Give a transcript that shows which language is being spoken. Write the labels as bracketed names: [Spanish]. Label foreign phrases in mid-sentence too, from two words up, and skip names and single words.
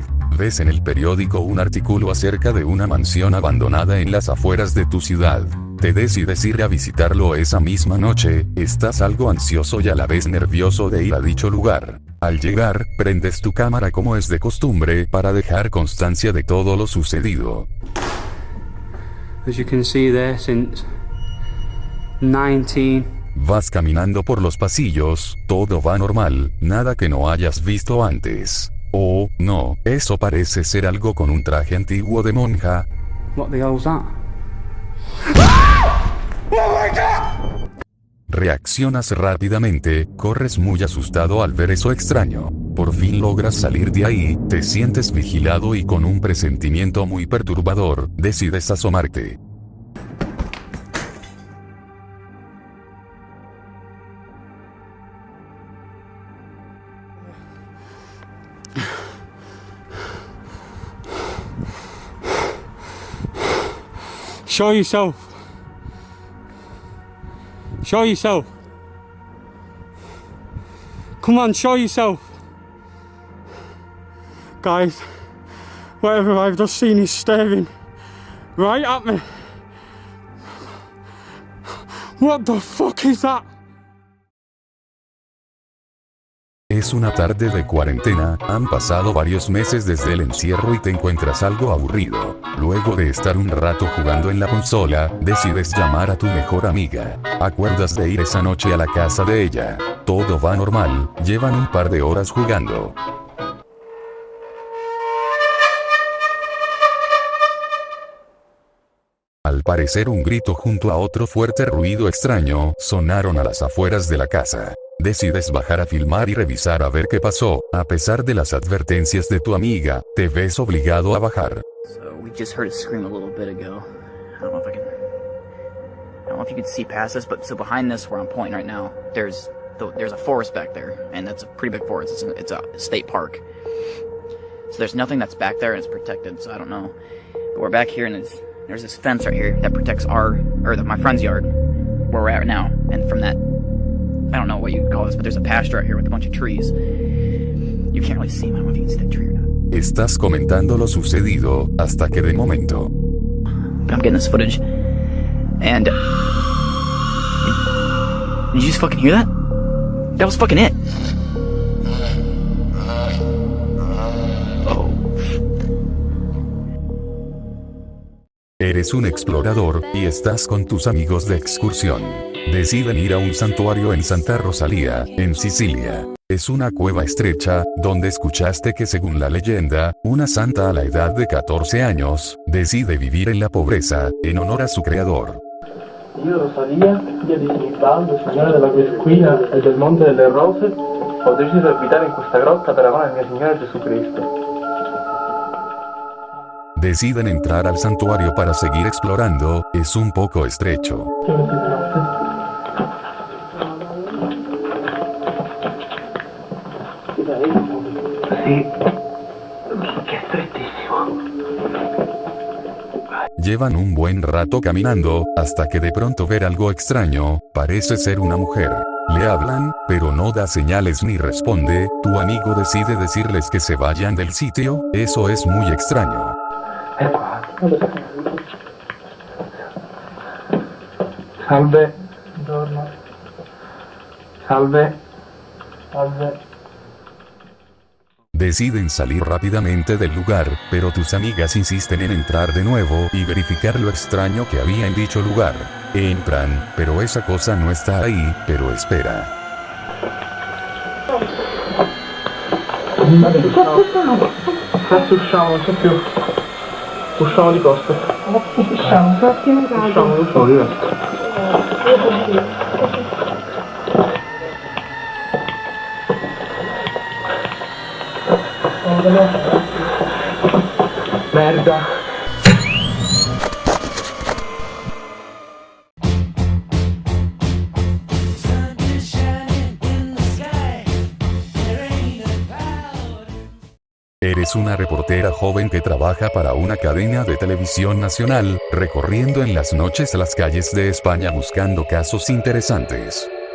[Spanish] Ves en el periódico un artículo acerca de una mansión abandonada en las afueras de tu ciudad. Te decides ir a visitarlo esa misma noche. Estás algo ansioso y a la vez nervioso de ir a dicho lugar. Al llegar, prendes tu cámara como es de costumbre para dejar constancia de todo lo sucedido. [English] As you can see there, since 19... [Spanish] Vas caminando por los pasillos, todo va normal, nada que no hayas visto antes. Oh, no, eso parece ser algo con un traje antiguo de monja. [English] What the hell's that? Oh my God! [Spanish] Reaccionas rápidamente, corres muy asustado al ver eso extraño. Por fin logras salir de ahí, te sientes vigilado y con un presentimiento muy perturbador, decides asomarte. [English] Show yourself. Show yourself. Come on, show yourself. Guys, whatever I've just seen is staring right at me. What the fuck is that? [Spanish] Es una tarde de cuarentena, han pasado varios meses desde el encierro y te encuentras algo aburrido. Luego de estar un rato jugando en la consola, decides llamar a tu mejor amiga. Acuerdas de ir esa noche a la casa de ella. Todo va normal, llevan un par de horas jugando. Al parecer un grito junto a otro fuerte ruido extraño sonaron a las afueras de la casa. Decides bajar a filmar y revisar a ver qué pasó. A pesar de las advertencias de tu amiga, te ves obligado a bajar. [English] So we just heard a scream a little bit ago. I don't know if you can see past this, but so behind this where I'm pointing right now, there's a forest back there, and that's a pretty big forest. It's a state park. So there's nothing that's back there and it's protected, so I don't know. But we're back here and there's this fence right here that protects my friend's yard, where we're at right now. And from that, I don't know what you'd call this, but there's a pasture out here with a bunch of trees. You can't really see them. I don't know if you can see that tree or not. [Spanish] Estás comentando lo sucedido, hasta que de momento. [English] I'm getting this footage. And... did you just fucking hear that? That was fucking it. Oh. [Spanish] Eres un explorador, y estás con tus amigos de excursión. Deciden ir a un santuario en Santa Rosalía, en Sicilia. Es una cueva estrecha, donde escuchaste que según la leyenda, una santa a la edad de 14 años, decide vivir en la pobreza, en honor a su creador. [Italian] Io Rosalia, figlia di Sinibaldo, signora della Guesquina e del Monte delle Rose, ho deciso di abitare in questa grotta per amare il mio Signore Gesù Cristo. [Spanish] Deciden entrar al santuario para seguir explorando, es un poco estrecho. [Italian] Sì, che è strettissimo. [Spanish] Llevan un buen rato caminando, hasta que de pronto ver algo extraño, parece ser una mujer. Le hablan, pero no da señales ni responde. Tu amigo decide decirles que se vayan del sitio, eso es muy extraño. [Italian] È qua. Salve. Buongiorno. Salve. Salve. [Spanish] Deciden salir rápidamente del lugar, pero tus amigas insisten en entrar de nuevo y verificar lo extraño que había en dicho lugar. Entran, pero esa cosa no está ahí, pero espera. [Italian] Adesso usciamo, non c'è più. Usciamo di costa. Usciamo, non so, diverso. Merda. [Spanish] Eres una reportera joven que trabaja para una cadena de televisión nacional, recorriendo en las noches las calles de España buscando casos interesantes.